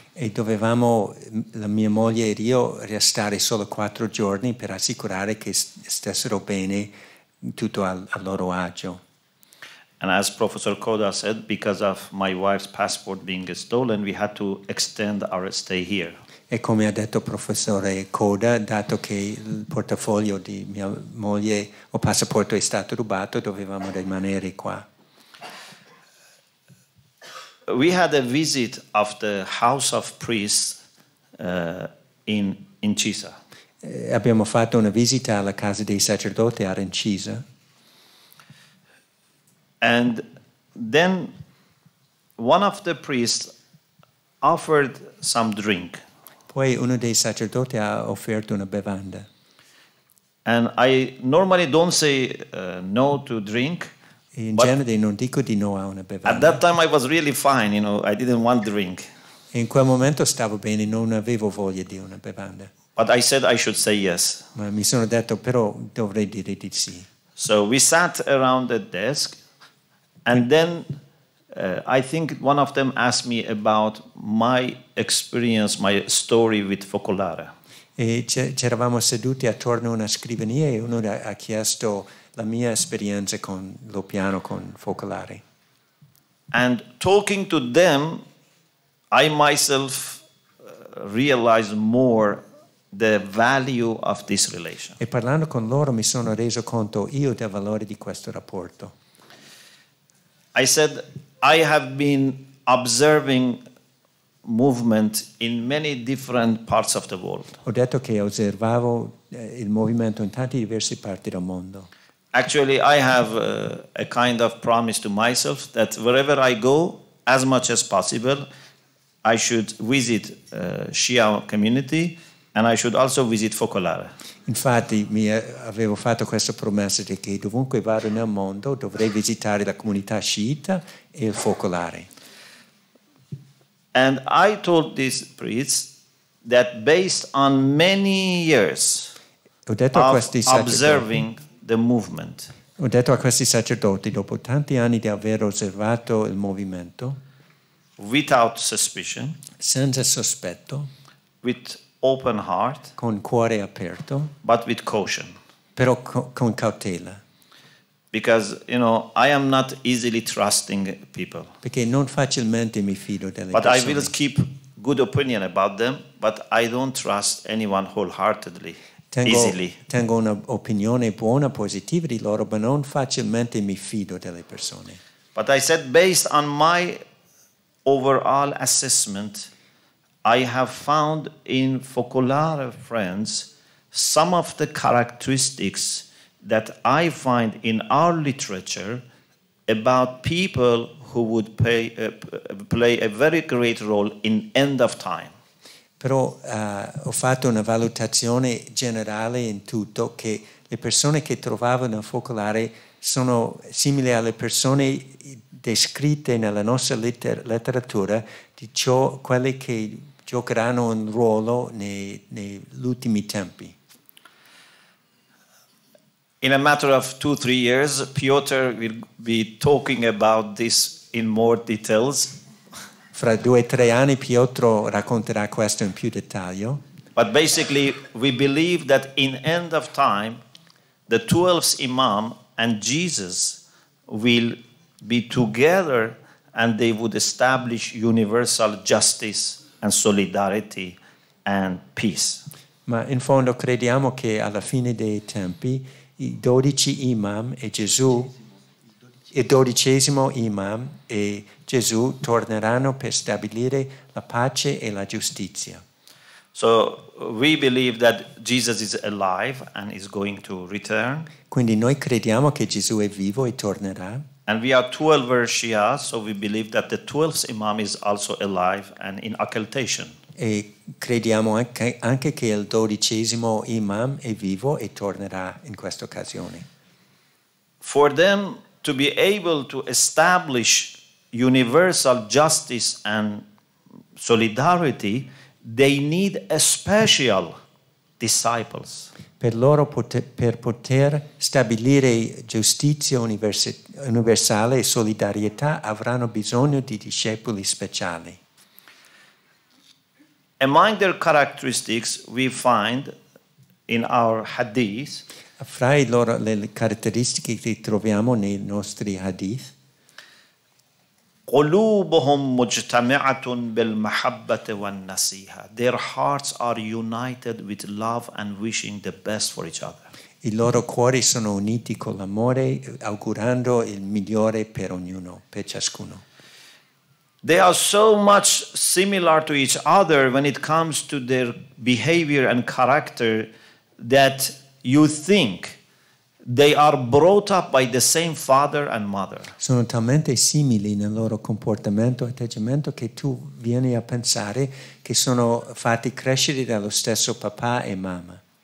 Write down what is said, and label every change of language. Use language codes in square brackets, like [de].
[it] E dovevamo, la mia moglie ed io, restare solo 4 giorni per assicurare che stessero bene, tutto a loro agio. [en] And as Professor Koda said, because of my wife's passport being stolen, we had to extend our stay here. [it] E come ha detto il professore Koda, dato che il portafoglio di mia moglie o passaporto è stato rubato, dovevamo rimanere qua. [en] We had a visit of the House of Priests in Cisa. [it] Abbiamo fatto una visita alla casa dei sacerdoti a Incisa. [en] And then one of the priests offered some drink. [it] Poi uno dei sacerdoti ha offerto una bevanda. [en] And I normally don't say no to drink. [it] In genere non dico di no a una bevanda. [en] At that time I was really fine, I didn't want drink. [it] In quel momento stavo bene, non avevo voglia di una bevanda. [en] But I said I should say yes. [it] Ma mi sono detto però dovrei dire di sì. [en] So we sat around the desk and then I think one of them asked me about my experience, my story with Focolare. [it] E c'eravamo seduti attorno a una scrivania e uno ha chiesto la mia esperienza con Lopiano, con Focolare. [en] And talking to them, I myself realized more the value of this relation. [it] E parlando con loro mi sono reso conto io del valore di questo rapporto. [en] I said, I have been observing movement in many different parts of the world. [it] Ho detto che osservavo il movimento in tante diverse parti del mondo. [en] Actually, I have a kind of promise to myself that wherever I go, as much as possible, I should visit Shia community and I should also visit Focolare. [it] Infatti avevo fatto questa promessa di che dovunque vado nel mondo dovrei visitare la comunità sciita e il Focolare. [en] And I told these priests that based on many years of observing the movement, [it] ho detto a questi sacerdoti, dopo tanti anni di aver osservato il movimento, [en] without suspicion, [it] senza sospetto, [en] with open heart, [it] con cuore aperto, [en] but with caution. [it] Però con cautela. [en] Because, I am not easily trusting people. [it] Perché non facilmente mi fido delle persone. [en] But I will keep good opinion about them, but I don't trust anyone wholeheartedly, easily. [it] Tengo un'opinione buona, positiva di loro, ma non facilmente mi fido delle persone. [en] But I said, based on my overall assessment, I have found in Focolare friends some of the characteristics that I find in our literature about people who would play a very great role in end of time. [it] Però ho fatto una valutazione generale in tutto che le persone che trovavo nel Focolare sono simili alle persone descritte nella nostra letteratura di quelle che giocheranno un ruolo negli ultimi tempi. [en] In a matter of 2-3 years, Piotr will be talking about this in more details. [it] Fra 2-3 anni Pietro racconterà questo in più dettaglio. [en] But basically, we believe that in end of time, the 12th Imam and Jesus will be together and they would establish universal justice and solidarity and peace. [it] Ma in fondo crediamo che alla fine dei tempi i 12 imam e Gesù, il 12° imam e Gesù torneranno per stabilire la pace e la giustizia. [en] So we believe that Jesus is alive and is going to return. [it] Quindi noi crediamo che Gesù è vivo e tornerà. [en] And we are 12 Shia, so we believe that the 12th Imam is also alive and in occultation. [it] E crediamo anche che il 12° imam è vivo e tornerà in questa occasione. [en] For them to be able to establish universal justice and solidarity, they need a special disciples. [it] Per loro per poter stabilire giustizia universale e solidarietà avranno bisogno di discepoli speciali. [en] Among their characteristics we find in our hadith [it] Fra le caratteristiche che troviamo nei nostri hadith, [ar] قلوبهم مجتمعة بالمحبة والنصيحة. [en] Their hearts are united with love and wishing the best for each other. [it] i loro cuori sono uniti con l'amore, augurando il migliore per ognuno, per ciascuno. [en] They are so much similar to each other when it comes to their behavior and character that you think they are brought up by the same father and mother. [it] Sono talmente simili nel loro comportamento e atteggiamento che tu vieni a pensare che sono fatti crescere dallo stesso papà e mamma.